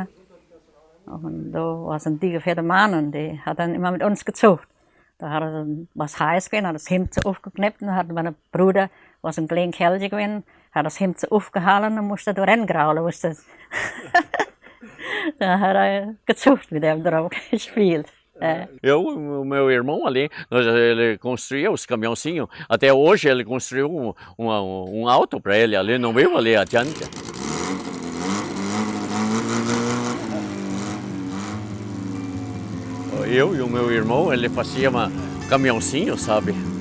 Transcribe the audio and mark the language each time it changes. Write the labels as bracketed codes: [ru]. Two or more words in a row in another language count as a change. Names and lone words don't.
[de] Und da war ein dicker fetter Mann und der hat dann immer mit uns gezogen. Da hat er was heiß gewesen, hat das Hemd so aufgeknippt und hat mein Bruder, was ein kleiner Kerl gewesen, hat das Hemd so aufgehalten und musste da reingraulen. Da hat er gezogen mit dem drauf gespielt. [pt] Eu e o meu irmão ali, ele construía os caminhãozinhos. Até hoje ele construiu um auto para ele ali, não viu ali adiante. Eu e o meu irmão, ele fazia caminhãozinho, sabe?